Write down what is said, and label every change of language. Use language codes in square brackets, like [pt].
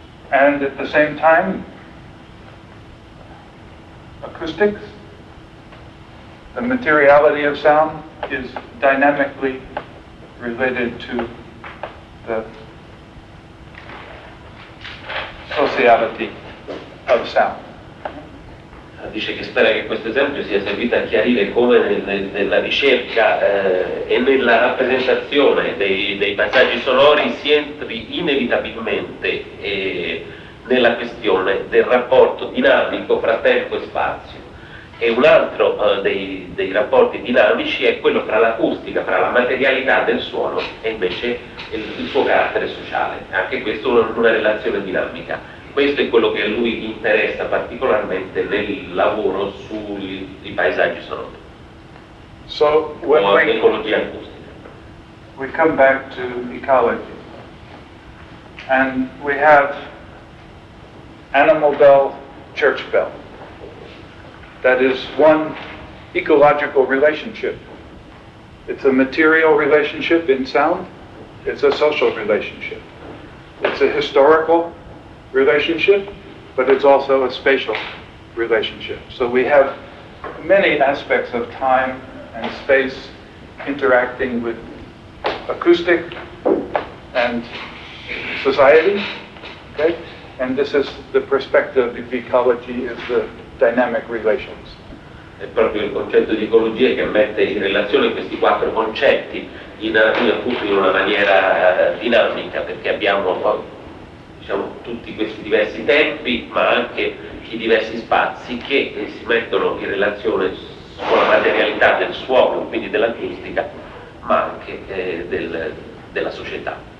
[en] And at the same time, acoustics, the materiality of sound, is dynamically related to the sociality of sound. [it] Dice che spera che questo esempio sia servito a chiarire come nella ricerca e nella rappresentazione dei paesaggi sonori si entri inevitabilmente nella questione del rapporto dinamico fra tempo e spazio. E un altro dei rapporti dinamici è quello fra l'acustica, fra la materialità del suono e invece il suo carattere sociale. Anche questo è una relazione dinamica. Questo è quello che a lui interessa particolarmente nel lavoro sui paesaggi sonori, [en] So o when [it] l'ecologia acustica. [en] we come back to ecology, and we have animal bell, church bell. That is one ecological relationship. It's a material relationship in sound. It's a social relationship. It's a historical relationship, but it's also a spatial relationship. So we have many aspects of time and space interacting with acoustic and society, okay? And this is the perspective of ecology, is the dynamic relations. [it] È proprio il concetto di ecologia che mette in relazione questi quattro concetti appunto in una maniera dinamica, perché abbiamo diciamo, tutti questi diversi tempi, ma anche i diversi spazi che si mettono in relazione con la materialità del suono, quindi dell'acustica, ma anche della società.